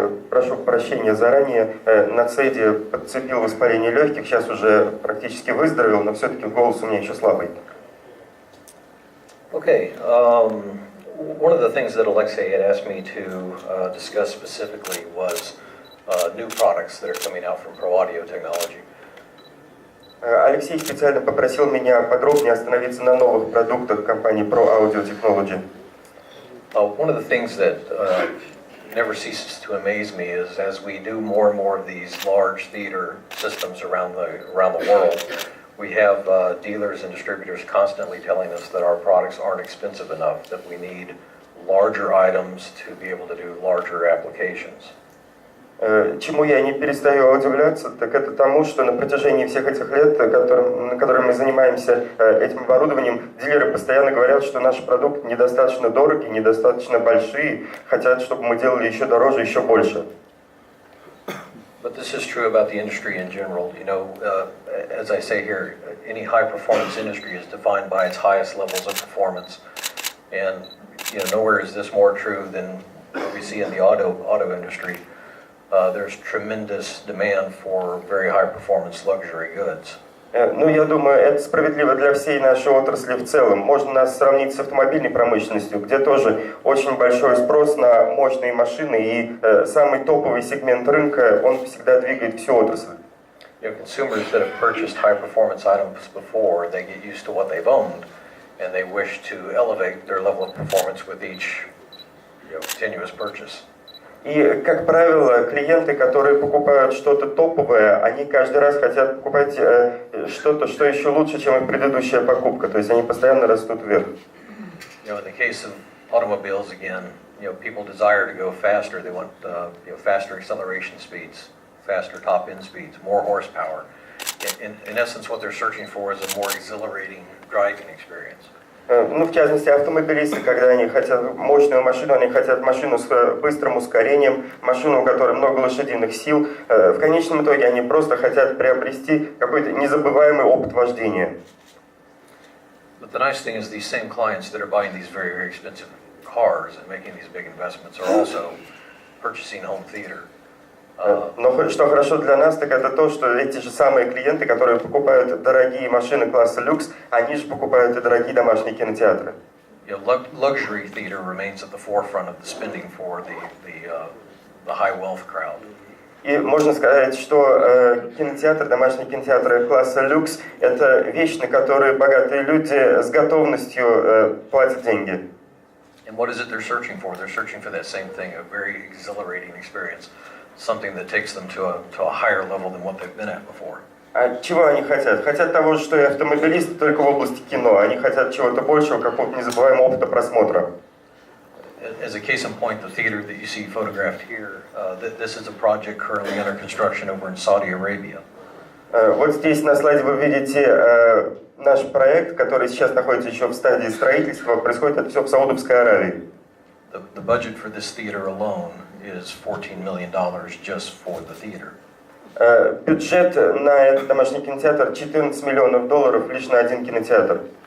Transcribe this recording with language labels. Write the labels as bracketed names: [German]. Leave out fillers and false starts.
[Russian] Прошу прощения заранее. На ЦЕДе подцепил воспаление легких, сейчас уже практически выздоровел, но все-таки голос у меня еще слабый. [English] Okay. One of the things that Alexei had asked me to discuss specifically was new products that are coming out from ProAudioTechnology. [Russian] Алексей специально попросил меня подробнее остановиться на новых продуктах компании ProAudioTechnology. [English] One of the things that never ceases to amaze me is as we do more and more of these large theater systems around the world, we have dealers and distributors constantly telling us that our products aren't expensive enough, that we need larger items to be able to do larger applications. [Russian] Чему я не перестаю удивляться, так это тому, что на протяжении всех этих лет, на которые мы занимаемся этим оборудованием, дилеры постоянно говорят, что наш продукт недостаточно дорогий, недостаточно большие, хотят, чтобы мы делали еще дороже, еще больше. [English] But this is true about the industry in general. You know, as I say here, any high-performance industry is defined by its highest levels of performance, and you know, nowhere is this more true than what we see in the auto industry. There's tremendous demand for very high-performance luxury goods. [Russian] Ну, я думаю, это справедливо для всей нашей отрасли в целом. Можно нас сравнить с автомобильной промышленностью, где тоже очень большой спрос на мощные машины, и самый топовый сегмент рынка, он всегда двигает всю отрасль. [English] You know, consumers that have purchased high-performance items before, they get used to what they've owned, and they wish to elevate their level of performance with each, you know, continuous purchase. [Russian] И, как правило, клиенты, которые покупают что-то топовое, они каждый раз хотят покупать что-то, что еще лучше, чем их предыдущая покупка. То есть они постоянно растут вверх. [English] You know, in the case of automobiles, again, you know, people desire to go faster. They want, you know, faster acceleration speeds, faster top-end speeds, more horsepower. In essence, what they're searching for is a more exhilarating driving experience. [Russian] Ну, в частности, автомобилисты, когда они хотят мощную машину, они хотят машину с быстрым ускорением, машину, у которой много лошадиных сил. В конечном итоге они просто хотят приобрести какой-то незабываемый опыт вождения. [English] But the nice thing is these same clients that are buying these very, very expensive cars and making these big investments are also purchasing home theater. [Russian] Но что хорошо для нас, так это то, что эти же самые клиенты, которые покупают дорогие машины класса люкс, они же покупают и дорогие домашние кинотеатры. [English] You know, luxury theater remains at the forefront of the spending for the high wealth crowd. [Russian] И можно сказать, что кинотеатры, домашние кинотеатры класса люкс – это вещь, на которую богатые люди с готовностью платят деньги. [English] And what is it they're searching for? They're searching for that same thing, a very exhilarating experience. Something that takes them to a higher level than what they've been at before. [Russian] А чего они хотят? Хотят того же, что и автомобилисты, только в области кино. Они хотят чего-то большего, какого-то незабываемого опыта просмотра. [English] As a case in point, the theater that you see photographed here, this is a project currently under construction over in Saudi Arabia. [Russian] Вот здесь на слайде вы видите наш проект, который сейчас находится еще в стадии строительства. Происходит это все в Саудовской Аравии. [English] The budget for this theater alone is $14 million just for the theater. [Russian] Бюджет на этот домашний кинотеатр $14 миллионов лишь на один кинотеатр.